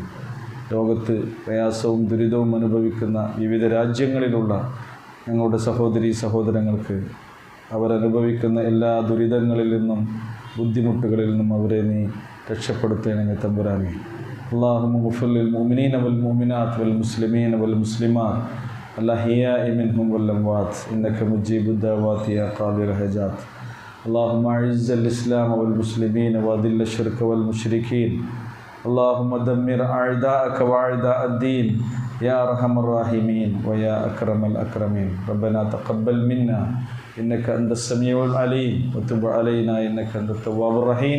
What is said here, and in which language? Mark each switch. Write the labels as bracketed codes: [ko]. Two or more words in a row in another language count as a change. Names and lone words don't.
[ml] ലോകത്ത് പ്രയാസവും ദുരിതവും അനുഭവിക്കുന്ന വിവിധ രാജ്യങ്ങളിലുള്ള ഞങ്ങളുടെ സഹോദരീ സഹോദരങ്ങൾക്ക് അവരനുഭവിക്കുന്ന എല്ലാ ദുരിതങ്ങളിൽ നിന്നും ബുദ്ധിമുട്ടുകളിൽ നിന്നും അവരെ നീ രക്ഷപ്പെടുത്തണമേ തമ്പുരാനെ. [ar] اللهم اغفر للمؤمنين والمؤمنات والمسلمين والمسلمات الأحياء منهم والأموات إنك مجيب الدعوات يا قاضي الحاجات. اللهم أعز الإسلام والمسلمين وأذل الشرك والمشركين. اللهم دمر أعداءك وأعداء الدين يا أرحم الراحمين ويا أكرم الأكرمين. ربنا تقبل منا إنك أنت السميع العليم وتب علينا إنك أنت التواب الرحيم.